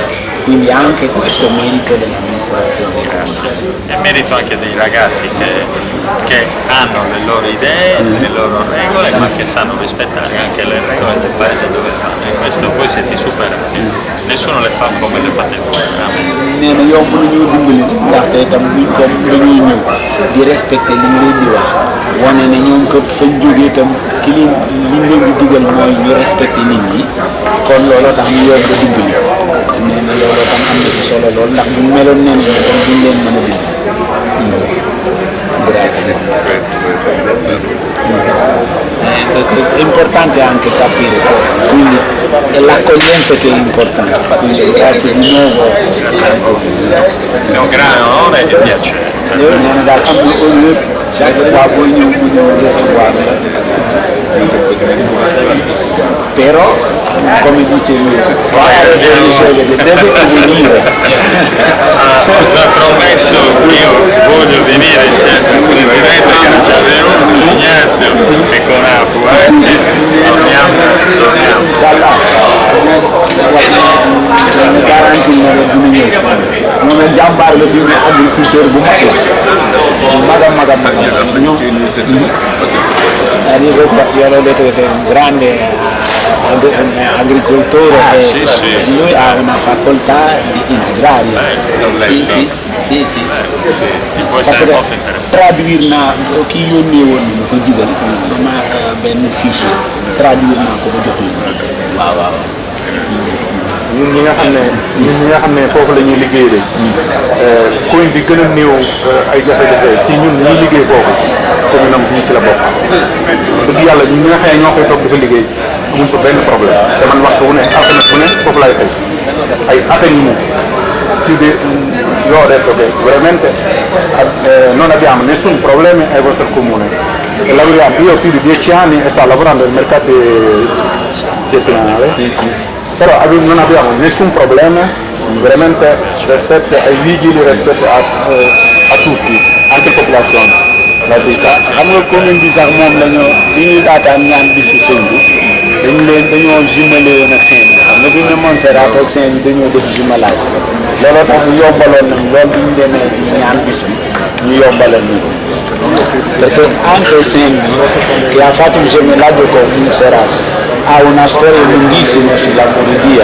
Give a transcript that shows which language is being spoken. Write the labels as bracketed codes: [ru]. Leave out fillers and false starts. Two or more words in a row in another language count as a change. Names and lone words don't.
[it] Quindi anche questo merito dell'amministrazione. È merito anche dei ragazzi che hanno le loro idee, le loro regole, ma che sanno rispettare anche le regole del paese dove vanno. E questo voi siete superati. Nessuno le fa come le fate voi. [wo] nee na yow mënuñu dimbali ndaxte itam buñ comme dañuy ñëw di respecté li ñu leen di wax wane ne ñoom kat fañ jógee itam ki liñ leen di digal mooy ñu respecté nit ñi kon looloo tax ñu yomb a dimbali nee na looloo tam am na ci solo lool ndax buñ meloon nen ñi tam duñ leen mën a dimbali. [it] Grazie. È importante anche capire questo, quindi è l'accoglienza che è importante, quindi grazie di nuovo. È un grande onore e piacere. [wo] Non daal am na honneur [fr] chaque fois [wo] booy ñëw mu ñëw recevoir la. [it] però come dice lui deve venire. Ho già promesso che io voglio venire insieme al presidente che è già venuto, Ignazio e con Apu anche, torniamo. Garanti non è [wo] jàmbaar la fi mu agriculteur bu mag la [it] io l'ho detto che sei un grande agricoltore lui ha una facoltà in agraria sì. Può essere molto interessante. [wo] Traduire na kii yónnee woon nañu ko jigal dama benn fichier traduire naa ko ba jox ñu waaw ñun ñi nga xam ne foofu la ñuy liggéey de commune bi gën a néew ay jafe-jafe ci ñun ñuy liggéey foofu commune am ñu ci la bokk dëgg yàlla ñun ñi nga xam ne ñoo koy toog di fa liggéey amuñ fa benn problème te man waxtu wu ne alxames bu ne foofu laay fay ay attenues [it] io ho detto che veramente non abbiamo nessun problema ai vostri comuni e lavoriamo, io ho più di 10 anni e sto lavorando nel mercato settimanale però non abbiamo nessun problema veramente rispetto ai vigili, rispetto a tutti, anche la popolazione la vita. [wo] Xam nga commune bi sax moom lañoo bi ñuy daataan ñaan bisu sëñ bi dañoo jumelé woon ak Saint bi xam nga fi ne Montserrat ak Saint bi dañoo def jumelage looloo tax ñu yombaloon nañ loolu bi ñu demee di ñaan bis bi ñu yombaloon nañ [it] perché anche [wo] Saint bi [it] che ha fatto il gemellaggio con Montserrat ha una storia lunghissima sulla Moridia.